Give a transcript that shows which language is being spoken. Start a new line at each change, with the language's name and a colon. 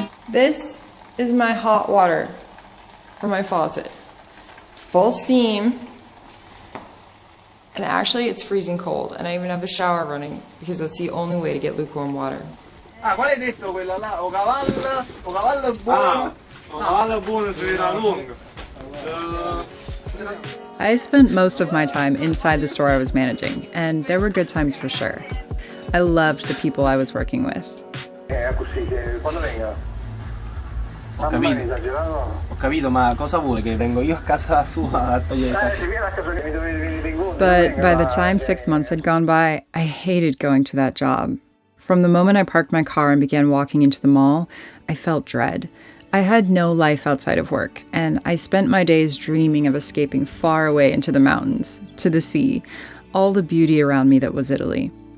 English: This is my hot water for my faucet. Full steam. And actually it's freezing cold, and I even have a shower running because that's the only way to get lukewarm water.
Italian: Ah, qual hai detto quella là? O cavallo è buono? O cavallo è buono se era lungo.
English: I spent most of my time inside the store I was managing, and there were good times for sure. I loved the people I was working with.
Italian: Ho capito, ma cosa vuole che vengo io a casa sua a togliere i sacchi?
English: But by the time 6 months had gone by, I hated going to that job. From the moment I parked my car and began walking into the mall, I felt dread. I had no life outside of work, and I spent my days dreaming of escaping far away into the mountains, to the sea, all the beauty around me that was Italy.